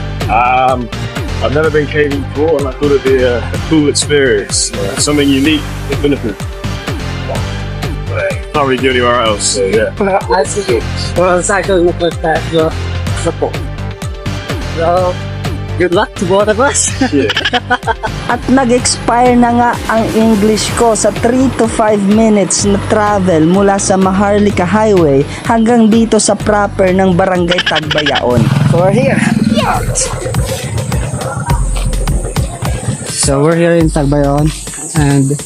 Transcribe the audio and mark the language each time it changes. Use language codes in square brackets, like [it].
[en] I've never been caving before and I thought it'd be a cool experience. Something unique, definitive. Can't really do anywhere else, so yeah. I see. Well, cycling with that, support. So, good luck to both of us. Yeah. [tl] At nag-expire na nga ang English ko sa 3 to 5 minutes na travel mula sa Maharlika Highway hanggang dito sa proper ng Barangay Tagbayaon. [en] So we're here. So we're here in Tagbayaon and